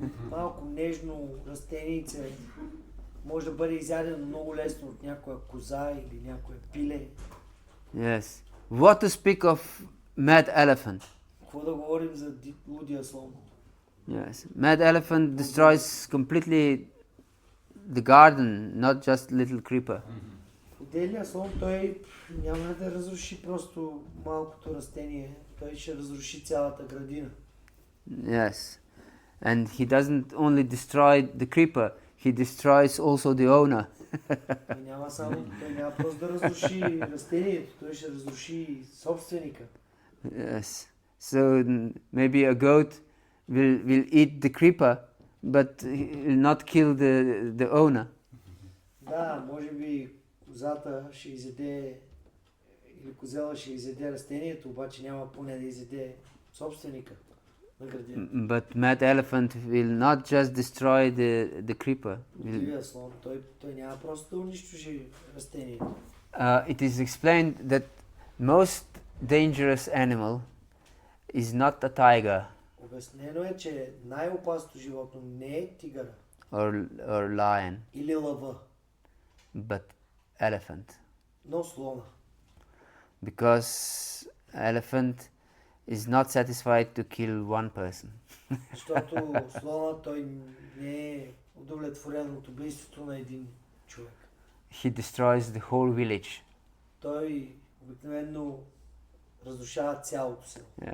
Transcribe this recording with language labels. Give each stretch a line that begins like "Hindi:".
Bulgarian: Малко нежно растенице може да бъде изядено много лесно от някоя коза или някое пиле.
English: Yes. What to speak of mad elephant?
Bulgarian: Какво да говорим за лудия слон?
English: Yes. Mad elephant destroys completely the garden, not just little creeper.
Bulgarian: Лудия слон, той няма да разруши просто малкото растение, той ще разруши цялата градина.
English: Yes. And he doesn't only destroy the creeper, he destroys also the owner.
Bulgarian: Той няма просто да разруши растението, той ще разруши собственика.
English: Yes. So maybe a goat will eat the creeper, but will not kill the owner.
Bulgarian: Да, може би козата ще изяде или козела ще изяде растението, обаче няма поне да изяде собственика на градината.
English: But mad elephant will not just destroy the creeper.
Bulgarian: Дивия слон, той няма просто да унищожи растението.
English: It is explained that most dangerous animal is not a tiger
Bulgarian: Обяснено е, че най-опасното животно не е тигъра
English: or lion,
Bulgarian: или лъва,
English: but elephant.
Bulgarian: но слона.
English: Because elephant is not satisfied to kill one person.
Bulgarian: Защото слона той не е удовлетворен от убийството на един човек.
English: He destroys the whole village.
Bulgarian: Той обикновено разрушава цялото село.